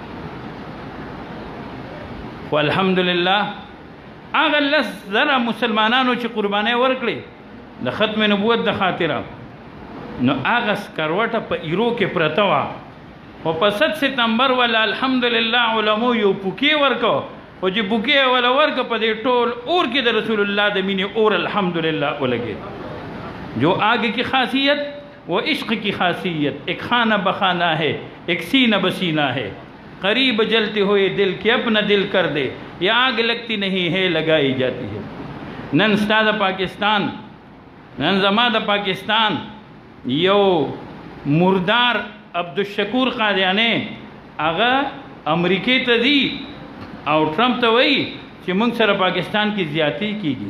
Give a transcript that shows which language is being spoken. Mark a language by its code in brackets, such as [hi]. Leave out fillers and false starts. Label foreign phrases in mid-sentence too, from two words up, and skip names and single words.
[ps] والحمدلله هغه 10,000 مسلمانانو چې قربانۍ ورکړي د ختم نبوت د خاطره نو هغه سکروټه په ایرو کې پرته وه، خو په 7 ستمبر ولا الحمدلله علماء یو پوکې ورکو، او چې پوکې ولا ورکو په دې ټول اور کې د رسول الله د مینې اور الحمدلله ولګېد. [ur] جو آگ کی خاصیت وہ عشق کی خاصیت، ایک خانہ بخانہ ہے ایک سینہ بسینہ ہے، قریب جلتے ہوئے دل کے اپنا دل کر دے، یہ آگ لگتی نہیں ہے لگائی جاتی ہے. [ps] نن ستا د پاکستان، نن زما د پاکستان یو مردار عبدالشکور قادیانی هغه امریکې ته ځي او ټرمپ ته وایي چې موږ سره پاکستان کې زیاتی کیږي.